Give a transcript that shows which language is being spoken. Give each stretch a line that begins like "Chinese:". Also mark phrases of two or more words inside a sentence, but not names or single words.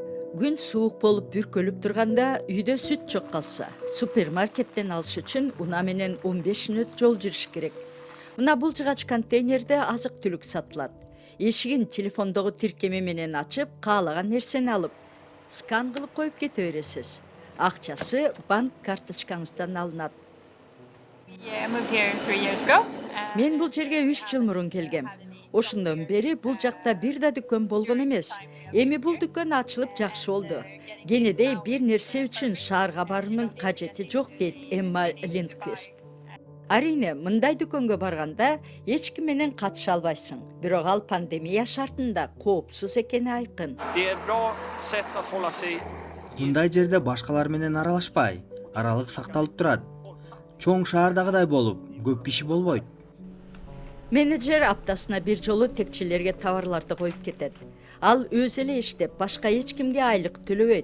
Kyrgyz: Күн суук болуп бүркөлүп турганда үйдө сүт жок калса, супермаркеттен алыш үчүн унаа менен 15 мүнөт жол жүрүш керек. Мына бул жыгач контейнерде азык түлүк сатылат. Эшигин телефондогу тиркеме менен ачып, каалаган нерсени алып, скан кылып коюп кете бересиз. Акчасы банк карточкаңыздан алынат.
English: Yeah, I moved here 3 years ago.
Kyrgyz: Мен бул жерге 3 жыл мурун келгем. Ошондон бери бул жакта бир да дүкөн болгон эмес. Эми бул дүкөн ачылып жакшы болду. Кенедей бир нерсе үчүн шаарга баруунун кажети жок дейт Эмма Линдквист. Арине, мындай дүкөнгө барганда эч ким менен катыша албайсың. Бирок ал пандемия шартында коопсуз экени айкын.
Swedish: Det är ett bra sätt att hålla sig.
Kyrgyz: Мындай жерде башкалар менен аралашпай, аралык сакталып турат. Чоң шаардагыдай болуп, көп киши болбойт. Менеджер аптасына бир жолу текчелерге товарларды коюп кетет. Ал өзү эле иштеп, башка эч кимге айлык төлөбөйт.